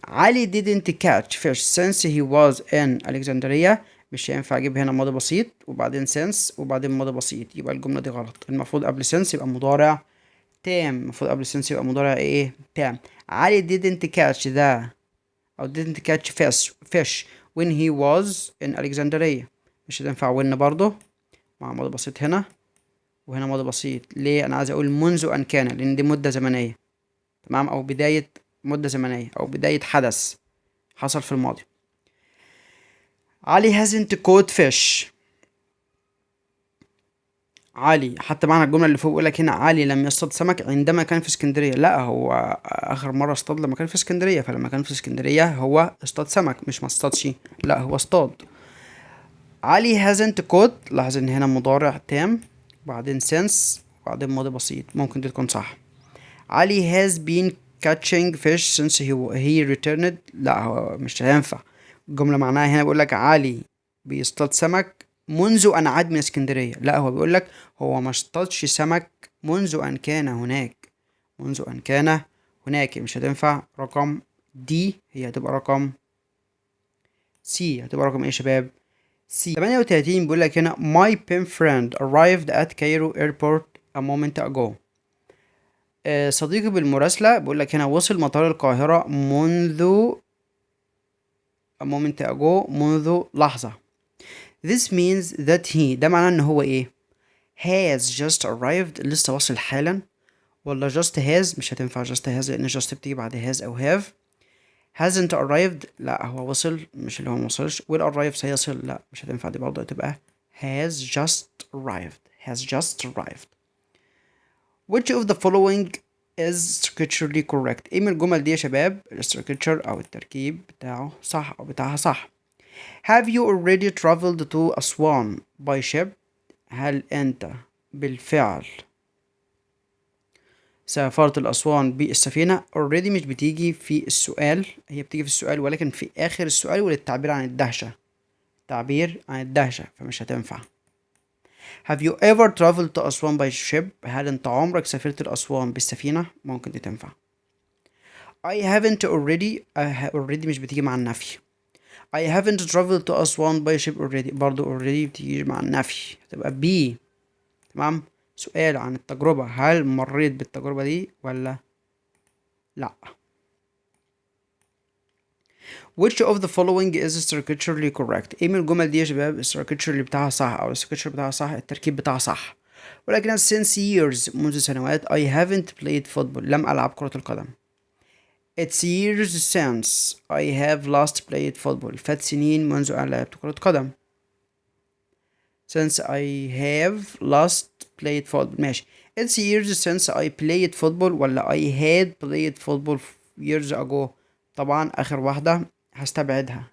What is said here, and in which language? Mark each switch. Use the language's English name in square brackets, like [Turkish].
[English] Ali didn't catch fish since he was in Alexandria. [Arabic] مش هينفع اجيب هنا ماضي بسيط وبعدين since وبعدين ماضي بسيط، يبقى الجملة دي غلط. المفروض قبل since يبقى مضارع تام، المفروض قبل since يبقى مضارع تام. [English] Ali didn't catch او didn't catch fish when he was in Alexandria. [Arabic] مش هتنفع when برضه مع ماضي بسيط هنا وهنا ماضي بسيط. ليه؟ انا عايز اقول منذ ان كان، لان دي مدة زمنية. تمام. او بداية مدة زمنية او بداية حدث حصل في الماضي. [English] Ali hasn't caught fish. [Arabic] علي حتى معنى الجملة اللي فوق بيقول لك هنا علي لم يصطاد سمك عندما كان في اسكندرية. لا، هو آخر مرة اصطاد لما كان في اسكندرية، فلما كان في اسكندرية هو اصطاد سمك مش ما اصطادش. لا، هو اصطاد. علي [English] hasn't caught، [Arabic] لاحظ ان هنا مضارع تام وبعدين since وبعدين ماضي بسيط، ممكن دي تكون صح. [English] Ali has been catching fish since he returned. [Arabic] لا، هو مش هينفع. الجملة معناها هنا بيقول لك علي بيصطاد سمك منذ أن عاد من اسكندرية. لا، هو بيقول لك هو ما اصطادش سمك منذ أن كان هناك، منذ أن كان هناك مش هتنفع. رقم دي هي هتبقى رقم سي. هتبقى رقم ايه يا شباب؟ سي. 38 بيقول لك هنا [English] my pen friend arrived at Cairo airport a moment ago. [Arabic] صديقي بالمراسلة بيقول لك هنا وصل مطار القاهرة منذ [English] a moment ago، [Arabic] منذ لحظة. [English] This means that he، [Arabic] ده معناه ان هو ايه؟ [English] has just arrived، [Arabic] لسه واصل حالا، ولا just has؟ مش هتنفع just has لان just بتيجي بعد has او have. hasn't arrived، لا هو وصل مش اللي هو موصلش. will arrive سيصل، لا مش هتنفع دي برضه، هتبقى [English] has just arrived. has just arrived. which of the following is structurally correct؟ [Arabic] ايه من الجمل دي يا شباب الستركتشر او التركيب بتاعه صح او بتاعها صح؟ [English] have you already traveled to Aswan by ship؟ [Arabic] هل انت بالفعل سافرت الأسوان بالسفينة؟ already مش بتيجي في السؤال، هي بتيجي في السؤال ولكن في آخر السؤال وللتعبير عن الدهشة، تعبير عن الدهشة، فمش هتنفع. [English] have you ever traveled to Aswan by ship؟ [Arabic] هل انت عمرك سافرت الأسوان بالسفينة؟ ممكن دي تنفع. I haven't already، already مش بتيجي مع النفي. [English] I haven't traveled to Aswan by ship already، [Arabic] برضو already بتيجي مع النفي، هتبقى B. تمام. سؤال عن التجربة، هل مريت بالتجربة دي ولا لا؟ [English] which of the following is structurally correct؟ [Arabic] ايه من الجمل دي يا شباب structurally بتاعها صح او structure بتاعها صح، التركيب بتاعها صح؟ ولكن since years، منذ سنوات [English] I haven't played football، [Arabic] لم ألعب كرة القدم. [English] It's years since I have last played football، [Arabic] فات سنين منذ أن لعبت كرة قدم. [English] since I have last played football، ماشي. It's years since I played football [Arabic] ولا [English] I had played football years ago؟ طبعا آخر واحدة هستبعدها.